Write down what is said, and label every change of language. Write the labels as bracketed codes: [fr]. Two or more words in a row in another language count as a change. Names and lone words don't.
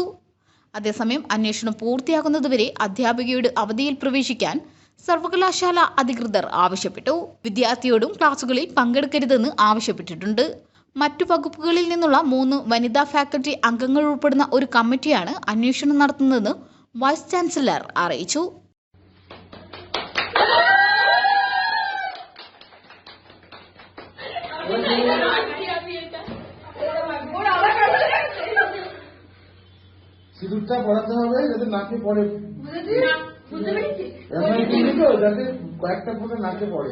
[ml] അതേസമയം അന്വേഷണം പൂർത്തിയാകുന്നതുവരെ അധ്യാപികയുടെ അവധിയിൽ പ്രവേശിക്കാൻ സർവകലാശാല അധികൃതർ ആവശ്യപ്പെട്ടു. വിദ്യാർത്ഥിയോടും ക്ലാസുകളിൽ പങ്കെടുക്കരുതെന്ന് ആവശ്യപ്പെട്ടിട്ടുണ്ട്. മറ്റു വകുപ്പുകളിൽ നിന്നുള്ള 3 വനിതാ ഫാക്കൽറ്റി അംഗങ്ങൾ ഉൾപ്പെടുന്ന ഒരു കമ്മിറ്റിയാണ് അന്വേഷണം നടത്തുന്നതെന്ന് വൈസ് ചാൻസലർ അറിയിച്ചു. [bn] সিঁদুরটা পড়াতে হবে যাতে নাকে পড়ে, যাতে কয়েকটা ফোঁটা নাকে পড়ে।